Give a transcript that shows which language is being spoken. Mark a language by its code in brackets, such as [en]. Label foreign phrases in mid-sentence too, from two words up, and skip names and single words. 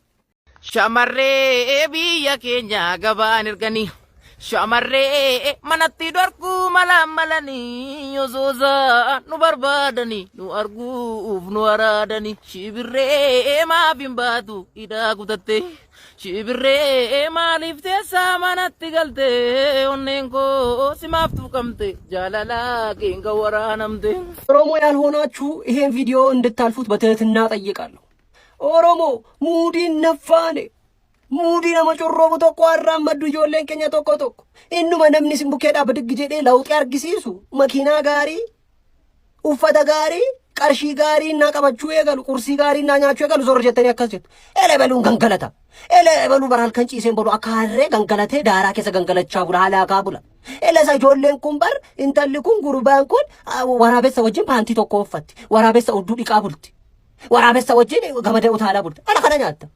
[om] Shamarree biyya keenya gabaan erganii shamarree manatti dhorkuu malanii yosoosa nu barbaadanii nu arguuf nu araadanii shibirree maaf hin baatu hidhaa kutatte shibirree maaliif teessaa manatti galte onneen koo simaaf tuqamte jaalala keenga waraanamte. [am] ኦሮሞ ያልሆናችሁ ይሄን ቪዲዮ እንድታልፉት በትህትና ጠይቃለሁ። [om] Oromoo muudiin nafaanee muudii nama corrobu tokko arraammaddu ijoolleen keenya tokko tokko innuma namni simbukeedhaa bidig jedhee lawxii argisiisu makiinaa gaarii uffata gaarii qarshii gaarii naa qabachuu eegalu qursii gaarii naa nyaachuu eegalu zorra jettanii akkas jettu elebeluun gangalata elebeluu bara halkan ciiseen bolu akka harree gangalatee daaraa keessa gangalachaa bula halaakaa bula elesa ijoolleen kun bar intalli kun gurbaan kun waraabessa wajjin paantii tokko uffatti waraabessa udduu dhiqaa bulti waraabessa wajjin gamadee utaalaa bulti ana kana nyaatta.